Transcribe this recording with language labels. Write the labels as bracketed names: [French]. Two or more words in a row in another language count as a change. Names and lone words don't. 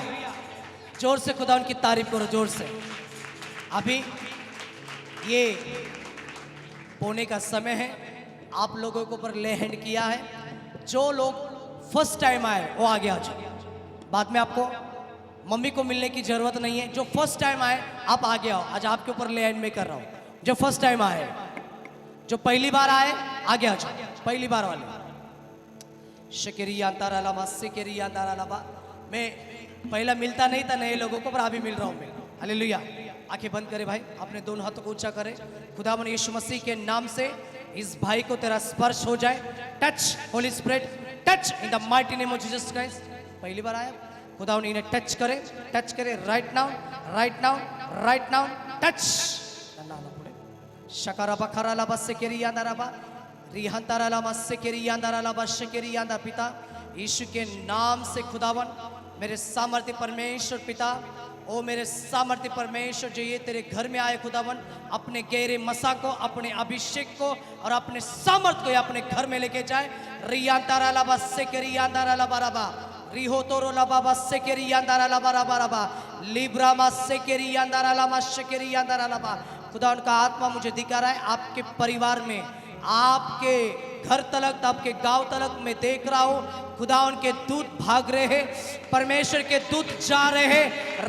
[Hindi] जोर से खुदा उनकी तारीफ करो, जोर से। अभी ये बोने का समय है, आप लोगों के ऊपर [English] lay hand [Hindi] किया है। जो लोग [English] first time [Hindi] आए वो आगे आ जाओ। बाद में आपको मम्मी को मिलने की जरूरत नहीं है। जो [English] first time [Hindi] आए आप आगे आओ। आज आपके ऊपर [English] lay hand [Hindi] में कर रहा हूं। जो [English] first time [Hindi] आए, जो पहली बार आए, आगे आ जाओ। पहली बार वाले शकेरिया तारालाबा सिकेरिया तारालाबा। मैं पहला मिलता नहीं था नए लोगों को, पर अभी मिल रहा हूं मैं। हालेलुया। आंखें बंद करे भाई, अपने दोनों हाथों को ऊंचा करे। खुदावन यीशु मसीह के नाम से इस भाई को तेरा स्पर्श हो जाए। [English] touch Holy Spirit, touch in the mighty name of Jesus Christ. [Hindi] पहली बार आया, खुदावन इन्हें टच करे, टच करे। [English] right now, right now, right now, touch. शकारा बखरा लाबा सिकेरिया दाराबा रिहंतारालामा सिकेरिया दारालाबा शिकेरिया दा। [Hindi] पिता यीशु के नाम से खुदावन, मेरे सामर्थ्य परमेश्वर पिता, ओ मेरे सामर्थ्य परमेश्वर, जो ये तेरे घर में आए खुदावन, अपने गहरे मसा को, अपने अभिषेक को और अपने सामर्थ्य को अपने घर में लेके जाए। रिया तारा लाबा से के रिया तारा लाबा रबा रिहो तोरो लाबा से के रिया तारा लाबा रबा रबा लिब्रा मा से के रिया तारा लामा से के रिया तारा लाबा। खुदा उनका आत्मा मुझे दिखा रहा है आपके परिवार में, आपके घर तलक, आपके गांव तलक मैं देख रहा हूं। खुदा उनके दूत भाग रहे हैं, परमेश्वर के दूत जा रहे हैं।